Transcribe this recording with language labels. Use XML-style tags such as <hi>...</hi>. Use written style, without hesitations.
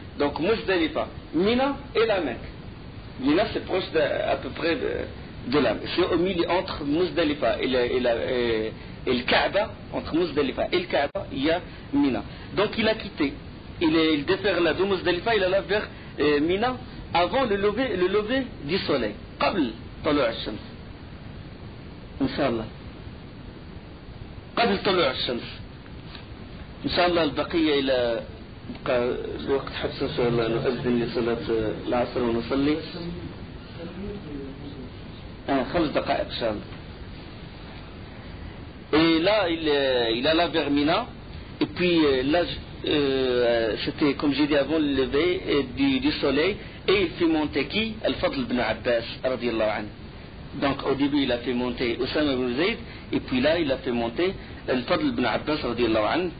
<fr>Donc Muzdalifa, Mina et la Mecque. Mina c'est proche à peu près de la Mecque. C'est au milieu entre Muzdalifa et le Kaaba, entre Muzdalifa et le Kaaba, il y a Mina. Donc il a quitté, il déferla de Muzdalifa, il alla vers Mina avant le lever du soleil.</fr> <ar>قبل طلوع الشمس إن شاء الله قبل طلوع الشمس إن شاء الله البقية إلى بقى الوقت حتى إن شاء الله نؤذن لصلاة العصر ونصلي 5 دقائق إن شاء الله.</ar> <fr>Et là il alla vers Mina et puis là c'était comme j'ai dit avant le lever du soleil. Et il fait monter qui? Al-Fadl ibn Abbas radiyallahu anhu. Donc au début il a fait monter Osama ibn Zayd et puis là il a fait monter Al-Fadl ibn Abbas radiyallahu anhu.</fr>